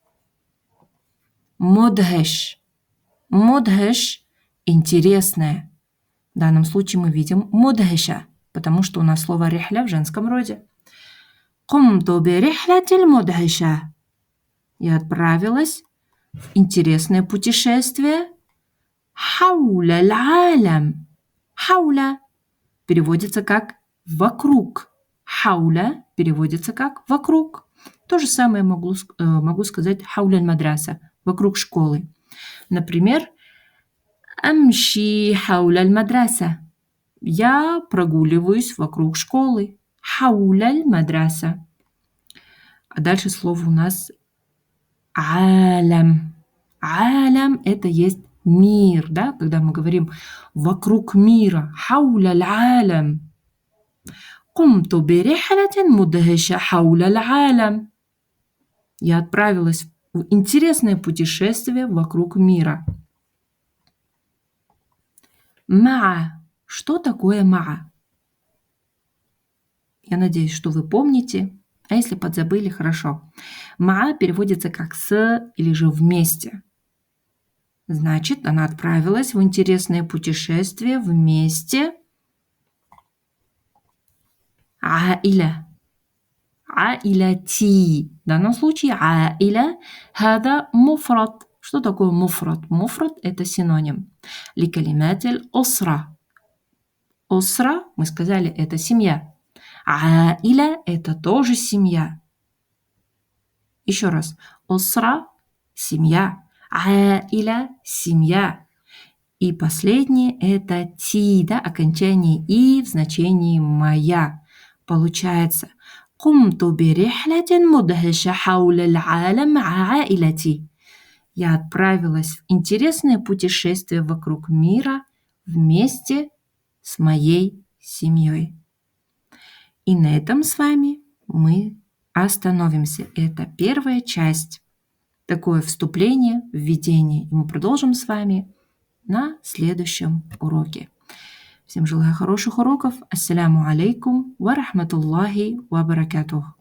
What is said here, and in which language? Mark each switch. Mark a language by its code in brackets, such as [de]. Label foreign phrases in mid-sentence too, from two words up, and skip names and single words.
[ru] Мудхеш. Мудхеш – интересное. В данном случае мы видим мудхеша, потому что у нас слово рихля в женском роде. [ar] قمت برحلة مدهشة. [ru] Я отправилась в интересное путешествие. [ar] حول العالم. [ru] Хауля переводится как «вокруг». Хауля переводится как «вокруг». То же самое могу сказать [ar] حول المدرسة [ru] – «вокруг школы». Например, [ar] «أمشي حول المدرسة» [ru] – «Я прогуливаюсь вокруг школы». [ar] حول المدرسة. [ru] А дальше слово у нас «алям». «Алям» – это есть мир, да, когда мы говорим «вокруг мира». [ar] «حول العالم». قمت برحلة مدهشة حول العالم. [ru] Я отправилась в интересное путешествие вокруг мира. Ма. Что такое ма? Я надеюсь, что вы помните, а если подзабыли, хорошо. Ма переводится как «с» или же «вместе». Значит, она отправилась в интересное путешествие вместе. عائلة. عائلتي. В данном случае [ar] عائلة هذا مفرد. [ru] Что такое муфрад? Муфрад – это синоним. [ar] لكلمات الأسرة. [ru] Осра, мы сказали, это семья. عائلة – это тоже семья. Еще раз. Осра – семья. عائلة – семья. И последнее – это ти, да, окончание «и» в значении «моя». [ar] Получается قمت برحلة مدهشة حول العالم مع عائلتي. [ru] Я отправилась в интересное путешествие вокруг мира вместе с моей семьей. И на этом с вами мы остановимся. Это первая часть. Такое вступление, введение. И мы продолжим с вами на следующем уроке. Всем желаю хороших уроков. [ar] السلام عليكم ورحمة الله وبركاته.